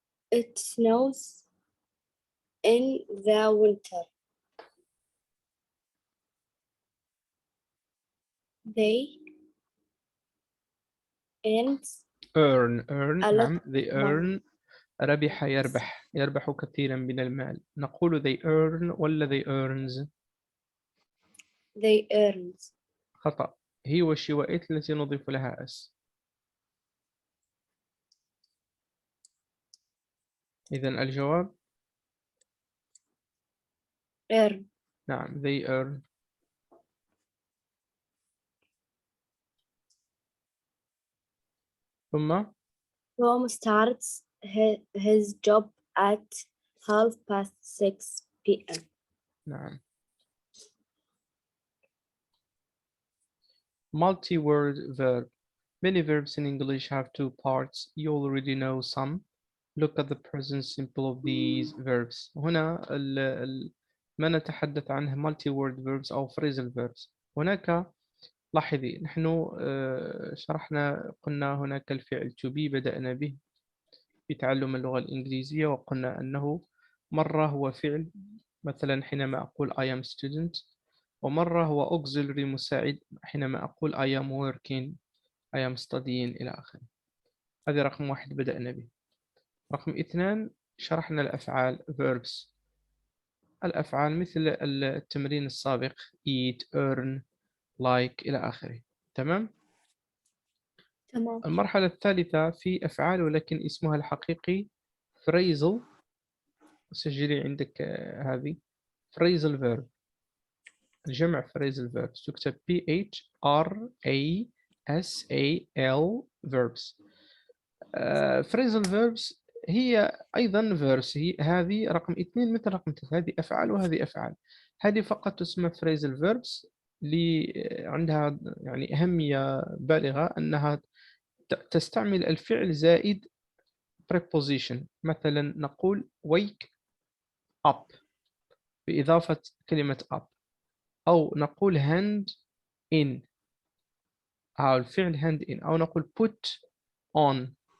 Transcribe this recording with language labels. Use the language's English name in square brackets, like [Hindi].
[English] It snows in the winter. They earn a lot [Arabic] نعم. they [English] of [Arabic] earn ربح يربح كثيرا من المال. نقول [English] they earn [Arabic] ولا [English] they earns؟ They earns. [Arabic] خطأ. هي وشي وإت التي نضيف لها اس. إذن الجواب [English] earn. [Arabic] نعم [English] they earn. [Arabic] ثم [English] Tom starts his job at 6:30 p.m. [Arabic] نعم. [English] multi-word verb. Many verbs in English have two parts. You already know some. Look at the present simple of these verbs. [Arabic] هنا ما نتحدث عنه [English] multi-word verbs [Arabic] أو phrasal verbs. هناك لاحظي نحن شرحنا، قلنا هناك الفعل to be بدأنا به في تعلم اللغة الإنجليزية، وقلنا أنه مرة هو فعل، مثلا حينما أقول [English] I am student، [Arabic] ومرة هو auxiliary مساعد حينما أقول [English] I am working I am studying [Arabic] إلى آخره. هذه رقم 1 بدأنا به. رقم 2 شرحنا الأفعال verbs. الأفعال مثل التمرين السابق [English] eat earn like [Arabic] إلى آخره. تمام؟ تمام. المرحلة الثالثة في أفعال ولكن اسمها الحقيقي phrasal. سجلي عندك هذه phrasal verb. الجمع phrasal verbs تكتب PHRASAL verbs. [English] phrasal verbs [Arabic] هي أيضا [English] verbs. [Arabic] هي هذه رقم 2 مثل رقم 3. هذه أفعال وهذه أفعال. هذه فقط تسمى phrasal verbs عندها يعني أهمية بالغة أنها تستعمل الفعل زائد preposition. مثلا نقول [English] wake up [Arabic] بإضافة كلمة up، أو نقول [English] hand in [Arabic] أو الفعل hand in، أو نقول [English] put on.